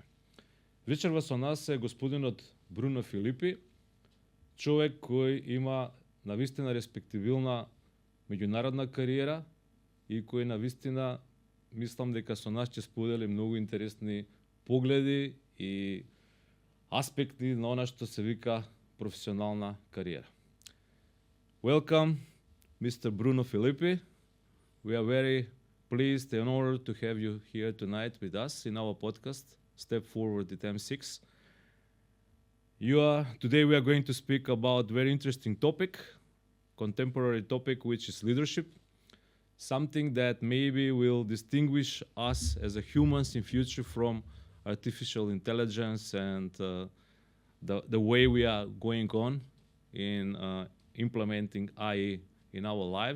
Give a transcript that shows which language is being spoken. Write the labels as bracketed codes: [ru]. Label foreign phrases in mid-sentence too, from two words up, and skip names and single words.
[mk] Вечерва со нас е господинот Bruno Filipi, човек кој има навистина респективилна меѓународна кариера и кој навистина мислам дека со нас ќе сподели многу интересни погледи и аспекти на она што се вика професионална кариера. [en] Welcome, Mr. Bruno Filipi. We are very pleased and honored to have you here tonight with us in our podcast, Step Forward at M6. Today we are going to speak about very interesting topic, contemporary topic, which is leadership, something that maybe will distinguish us as a humans in future from artificial intelligence and the way we are going on in implementing AI in our lives.